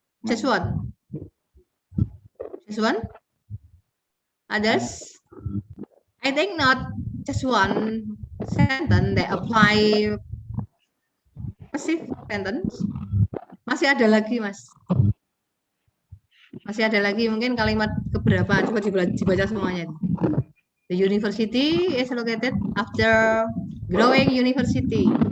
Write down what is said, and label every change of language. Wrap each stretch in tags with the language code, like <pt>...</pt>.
<en>Just one. Others? I think not just one sentence that apply passive sentence.</en> <id>Masih ada lagi, Mas. Masih ada lagi, mungkin kalimat keberapa? Coba dibaca semuanya.</id> <en>The university is located after growing university.</en>